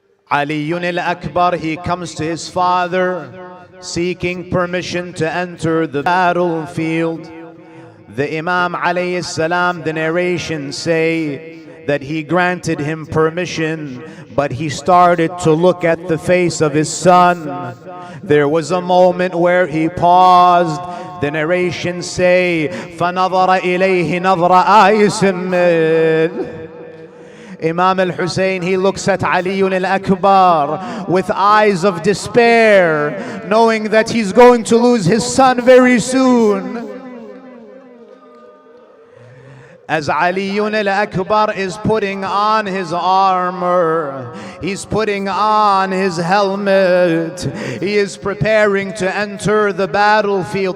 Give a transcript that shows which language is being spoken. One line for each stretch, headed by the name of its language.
English: Ali al-Akbar, he comes to his father seeking permission to enter the battlefield. The Imam alayhi salam, the narrations say that he granted him permission, but he started to look at the face of his son. There was a moment where he paused. The narrations say,
Arabic: فَنَظَرَ إِلَيْهِ نَظْرَ آيِسٍ مِّنْ.
English: Imam al-Hussein, he looks at Ali al-Akbar with eyes of despair, knowing that he's going to lose his son very soon. As Ali al-Akbar is putting on his armor, he's putting on his helmet, he is preparing to enter the battlefield.